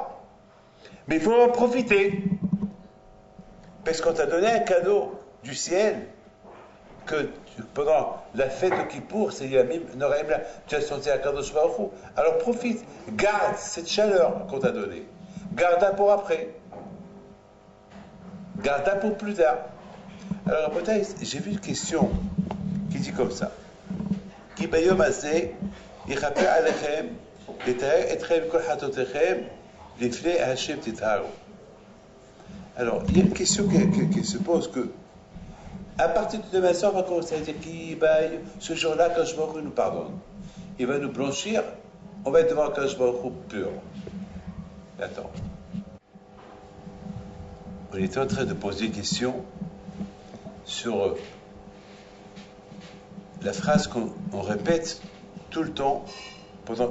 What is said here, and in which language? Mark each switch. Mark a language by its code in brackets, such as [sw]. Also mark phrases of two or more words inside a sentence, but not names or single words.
[fr] Mais il faut en profiter. Parce qu'on t'a donné un cadeau du ciel que pendant la fête de Kippour, c'est [he] ימים נוראים, [fr] tu as senti un cadeau de [he] ברוך הוא. [fr] Alors profite, garde cette chaleur qu'on t'a donnée. Garde-la pour après. Garde-la pour plus tard. Alors, j'ai vu une question qui dit comme ça. [he] כי ביום הזה יכפר עליכם לטהר אתכם כל חטאתיכם לפני השם תטהרו. [fr] Alors, il y a une question qui se pose que à partir de demain soir, on va commencer à dire ce jour-là, [he] קדוש ברוך הוא [fr] nous pardonne. Il va nous blanchir, on va être devant [he] קדוש ברוך הוא [fr] pur. Attends. On était en train de poser une question sur la phrase qu'on répète tout le temps pendant.